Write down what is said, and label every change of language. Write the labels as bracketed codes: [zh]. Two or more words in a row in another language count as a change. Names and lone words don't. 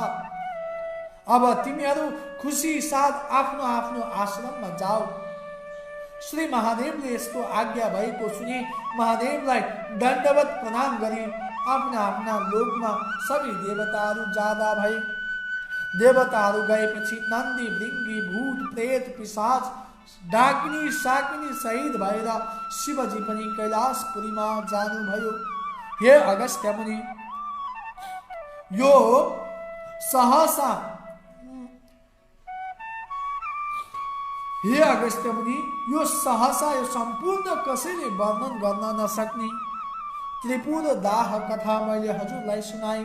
[ne] अब तिमीहरू खुसी साथ आफ्नो आफ्नो आश्रममा जाऊ। श्री महादेवले यस्तो आज्ञा भएको सुनि महादेवलाई दण्डवत प्रणाम गरी आफ्ना आफ्ना लोकमा सबै देवताहरू जाँदा भए। देवताहरू गएपछि नन्दी भृङ्गी भूत प्रेत पिशाच डाकिनी साकिनी सहित भएर शिवजी पनि कैलाशपुरीमा जानुभयो। हे अगस्त्य मुनि, यो सहसा यो सम्पूर्ण कसैले वर्णन गर्न नसक्ने त्रिपुर दाह कथा मैले हजुरलाई सुनाए।